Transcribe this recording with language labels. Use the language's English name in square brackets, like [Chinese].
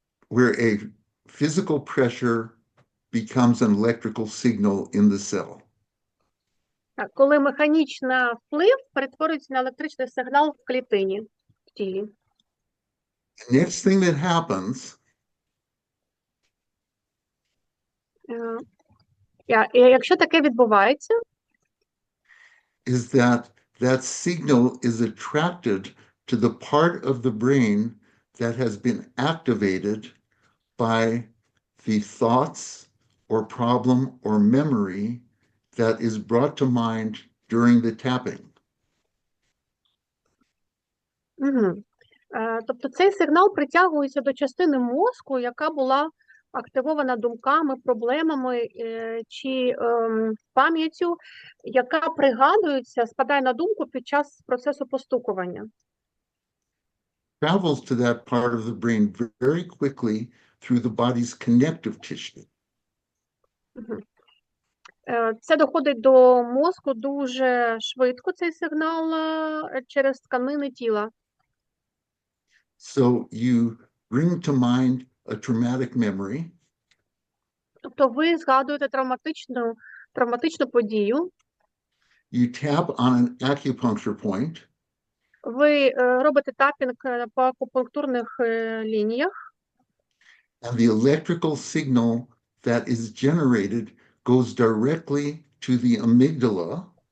[English] Where a physical pressure becomes an electrical signal in the cell. [Ukrainian] Коли механічний вплив перетворюється на електричний сигнал в клітині, в тілі. [English] The next thing that happens [Ukrainian] Якщо таке відбувається, [English] is that that signal is attracted to the part of the brain that has been activated by the thoughts or problem or memory that is brought to mind during the tapping. [Ukrainian] Угу. Тобто цей сигнал притягується до частини мозку, яка була активована думками, проблемами чи пам'яттю, яка пригадується, спадає на думку під час процесу постукування. [English] Travels to that part of the brain very quickly through the body's connective tissue. [Ukrainian] Це доходить до мозку дуже швидко, цей сигнал, через тканини тіла. [English] So you bring to mind a traumatic memory. [Ukrainian] Тобто ви згадуєте травматичну подію, [English] You tap on an acupuncture point, [Ukrainian] ви робите тапінг по акупунктурних лініях, [English] and the electrical signal that is generated goes directly to the amygdala,